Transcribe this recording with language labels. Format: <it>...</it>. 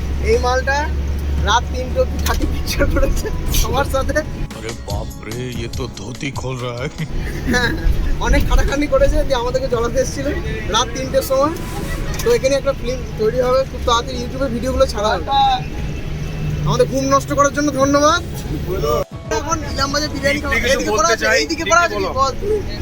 <bn>এই মালটা রাত 3টে অব্দি থাকি পিকচার করেছে আমার সাথে।</bn> <hi>अरे बाप रे, ये तो धोती खोल रहा है।</hi> <bn>হ্যাঁ, অনেক খাটাখাটনি করেছে, দিয়ে আমাদেরকে জড়াতে এসেছিল রাত 3টের সময়। তো এখানে একটা ফিল্ম তৈরি হবে খুব তাড়াতাড়ি, ইউটিউবে ভিডিওগুলো ছাড়া হবে। আমাদের ঘুম নষ্ট করার জন্য ধন্যবাদ। এখন ইলামবাজার বিরিয়ানি খাবো। এইদিকে করা আছে, এইদিকে করা আছে, বল তুই।</bn>